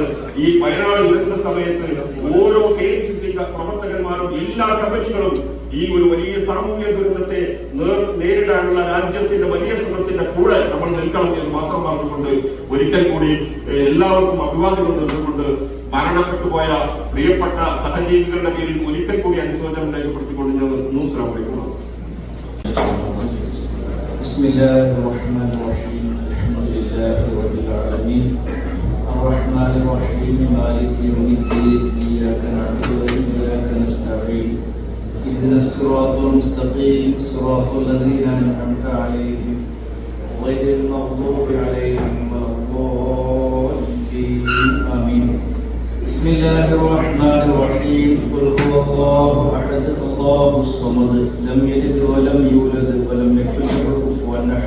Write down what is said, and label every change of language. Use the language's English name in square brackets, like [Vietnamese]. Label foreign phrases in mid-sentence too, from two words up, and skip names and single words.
[Malayalam] ഈ വയനാട് ദുരന്ത സമയത്ത് ഓരോ KMCC പ്രവർത്തകന്മാരും എല്ലാ കമ്മിറ്റികളും ഈ ഒരു വലിയ സാമൂഹിക ദുരന്തത്തെ നേരിടാനുള്ള രാജ്യത്തിന്റെ വലിയ ശ്രമത്തിന്റെ കൂടെ നമ്മൾ നിൽക്കണം എന്ന് മാത്രം പറഞ്ഞുകൊണ്ട് ഒരിക്കൽ കൂടി എല്ലാവർക്കും അഭിവാദ്യം നൽകുകൊണ്ട് മരണപ്പെട്ടുപോയ പ്രിയപ്പെട്ട സഹജീവികളുടെ പേരിൽ ഒരിക്കൽ കൂടി അനുശോചനം രേഖപ്പെടുത്തിക്കൊണ്ട് ഞാൻ നിർത്തുന്നു. [Arabic] السلام عليكم. بسم الله الرحمن الرحيم. الحمد لله رب العالمين. الرحمن الرحيم. مالك يوم الدين. إياك نعبد وإياك نستعين. اهدنا الصراط المستقيم صراط الذين أنعمت عليهم غير المغضوب عليهم ولا الضالين آمين. بسم الله الرحمن الرحيم. قل هو الله أحد الله الصمد لم يلد ولم يولد ولم يكن له كفوا أحد.